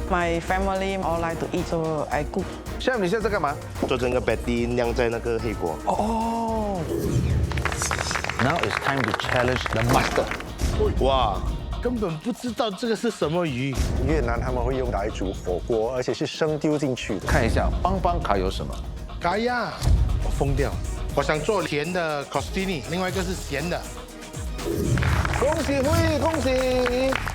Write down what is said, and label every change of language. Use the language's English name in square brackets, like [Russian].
[English] My family all like to eat, so I cook. [Chinese] Chef， 你现在在干嘛？做成个 patty 酿在那个黑锅。哦。 [English] Now it's time to challenge the master。 [Chinese] 哇，根本不知道这个是什么鱼。越南他们会用来煮火锅，而且是生丢进去的。看一下邦邦卡有什么？嘎呀，我疯掉！我想做甜的 crostini， 另外一个是咸的。恭喜Hui，恭喜！